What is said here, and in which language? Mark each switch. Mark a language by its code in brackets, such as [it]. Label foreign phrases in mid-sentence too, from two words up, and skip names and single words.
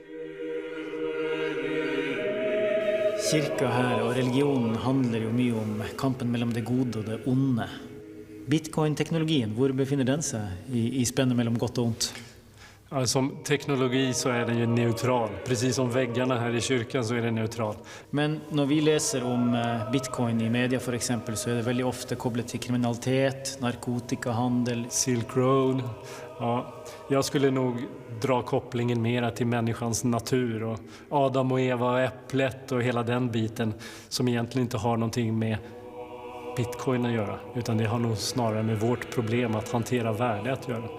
[sv] Kyrka här och religion handlar ju mycket om kampen mellan det goda och det onda. Bitcoin-teknologin, var befinner den sig i spännet mellan gott och ont? Som teknologi så är den ju neutral. Precis som väggarna här i kyrkan så är den neutral. [no] Men når vi leser om bitcoin i media for eksempel, så er det veldig ofte koblet til kriminalitet, narkotikahandel. Silk Road. [sv] Ja, jag skulle nog dra kopplingen mera till människans natur och Adam och Eva och äpplet och hela den biten som egentligen inte har någonting med bitcoin att göra, utan det har nog snarare med vårt problem att hantera värde att göra.